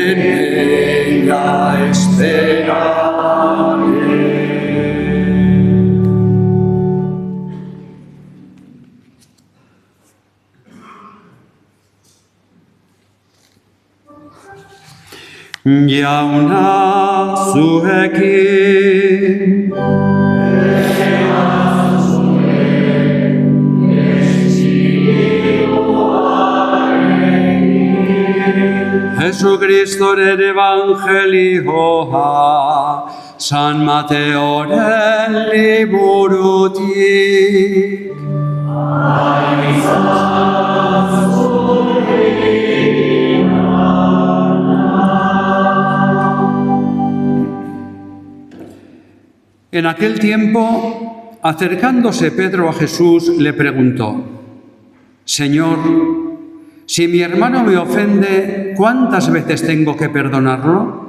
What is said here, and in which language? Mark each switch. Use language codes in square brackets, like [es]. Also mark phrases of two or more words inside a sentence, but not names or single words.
[es] ella esperaré. [eu] Jauna zuekin Jesucristoren evangelioa San Mateoren liburutik. [es] En aquel tiempo, acercándose Pedro a Jesús, le preguntó: Señor, si mi hermano me ofende, ¿cuántas veces tengo que perdonarlo?